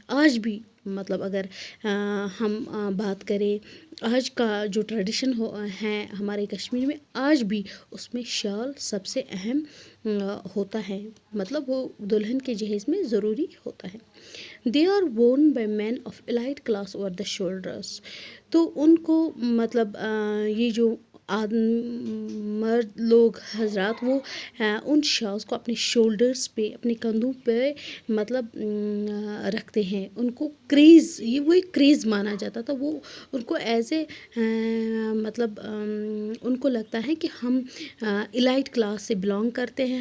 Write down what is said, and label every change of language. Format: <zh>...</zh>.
<ur>آج بھی اگر ہم بات کریں آج کا جو ٹریڈیشن ہے ہمارے کشمیر میں، آج بھی اس میں شال سب سے اہم ہوتا ہے، وہ دلہن کے جہیز میں ضروری ہوتا ہے.</ur> <en>They are worn by men of elite class over the shoulders.</en> <ur>تو ان کو یہ جو مرد لوگ حضرات وہ ان شالز کو اپنے شولڈرز پہ اپنے کندھوں پہ مطلب رکھتے ہیں. ان کو کریز وہ ایک کریز مانا جاتا تھا. وہ ان کو ایز اے مطلب ان کو لگتا ہے کہ ہم ایلائٹ کلاس سے بلانگ کرتے ہیں.</ur>